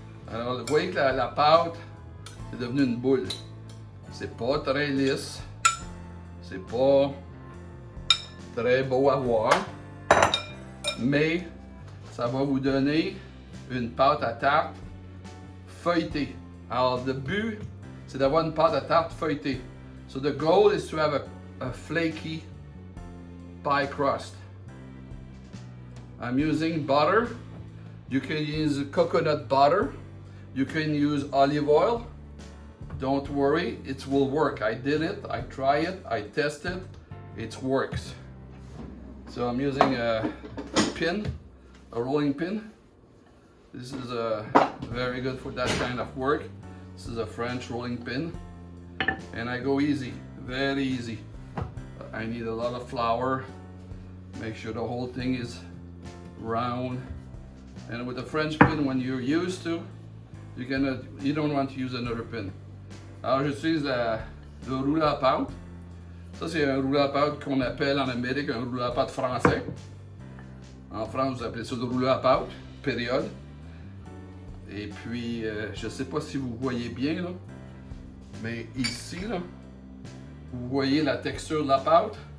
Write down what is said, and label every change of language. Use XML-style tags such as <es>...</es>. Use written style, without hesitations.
<fr>Alors, vous voyez que la pâte est devenue une boule. C'est pas très lisse. C'est pas très beau à voir. Mais ça va vous donner une pâte à tarte feuilletée. Alors, le but, c'est d'avoir une pâte à tarte feuilletée.</fr> <en>So the goal is to have a flaky pie crust. I'm using butter. You can use coconut butter. You can use olive oil. Don't worry, it will work. I did it, I tried it, I tested, it works. So I'm using a pin, a rolling pin. This is very good for that kind of work. This is a French rolling pin. And I go easy, very easy. I need a lot of flour. Make sure the whole thing is round. And with the French pin, when you're used to, you don't want to use another pin.</en> <fr>Alors j'utilise le rouleau à pâte. Ça c'est un rouleau à pâte qu'on appelle en Amérique un rouleau à pâte français. En France vous appelez ça le rouleau à pâte, période. Et puis je ne sais pas si vous voyez bien là, mais ici là, vous voyez la texture de la pâte.</fr>